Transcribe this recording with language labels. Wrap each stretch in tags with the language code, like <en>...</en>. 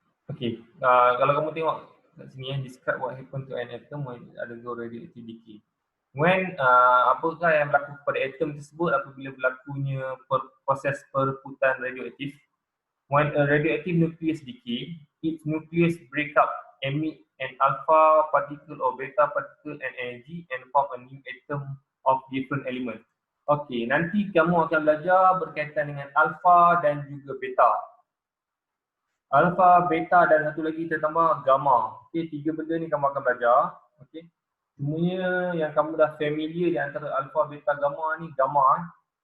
<en>Okay,</en> <ms>kalau kamu tengok kat sini</ms> <en>describe what happened to an atom when it undergo radioactive decay.</en> <ms>When apakah yang berlaku pada atom tersebut apabila berlakunya proses perputaran radioaktif?</ms> <en>When a radioactive nucleus decay, its nucleus break up, emit an alpha particle or beta particle and energy and form a new atom of different element.</en> <ms>Okey, nanti kamu akan belajar berkaitan dengan alpha dan juga beta. Alpha, beta dan satu lagi kita tambah gamma. Okey, tiga benda ni kamu akan belajar. Okey. Semuanya yang kamu dah familiar di antara alpha, beta, gamma ni, gamma.</ms>